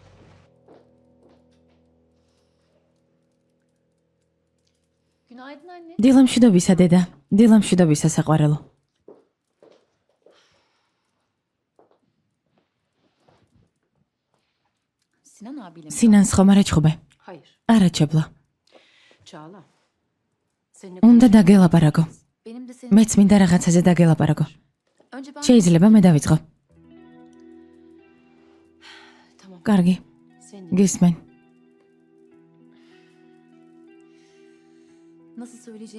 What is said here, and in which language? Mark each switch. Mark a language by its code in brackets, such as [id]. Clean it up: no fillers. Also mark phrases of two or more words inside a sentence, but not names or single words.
[tr] Günaydın anne. [ka] დილამშვიდობისა დედა, დილამშვიდობისა საყვარელო. [tr] Sinan abiyle mi? [ka] სინანს ხომ არ ეჩხუბე? [tr] Hayır. [ka] არა ჩებლა. [tr] Çağla. Seninle [ka] უნდა დაგელაპარაკო. [tr] benim de senin... [ka] მეც მინდა რაღაცაზე დაგელაპარაკო. [tr] Önce ben... [ka] შეიძლება მე დავიწყო. [tr] Tamam. [ka] კარგი, [tr] Senin... [ka] გისმენ. [tr] Nasıl söyleyeceğimi...